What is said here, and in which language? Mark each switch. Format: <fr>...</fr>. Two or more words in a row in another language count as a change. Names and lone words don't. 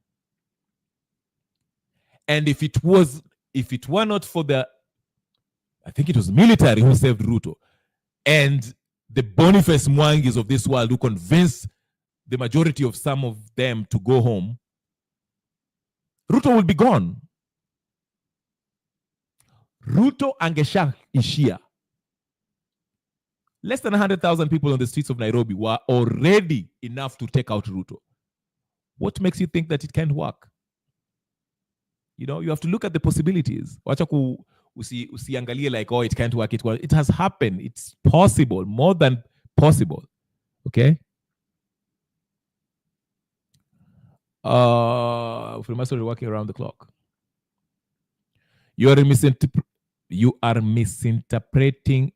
<en>And if it were not for I think it was military who saved Ruto, and the Boniface Mwangis of this world who convinced the majority of some of them to go home, Ruto will be gone.</en> <sw>Ruto angesha ishia.</sw> <en>Less than 100,000 people on the streets of Nairobi were already enough to take out Ruto. What makes you think that it can't work? You know, you have to look at the possibilities.</en> <sw>Wacha usiangalie</sw> <en>like, oh, it can't work. It has happened. It's possible, more than possible. Okay? Freemason working around the clock. You are misinterpreting.</en>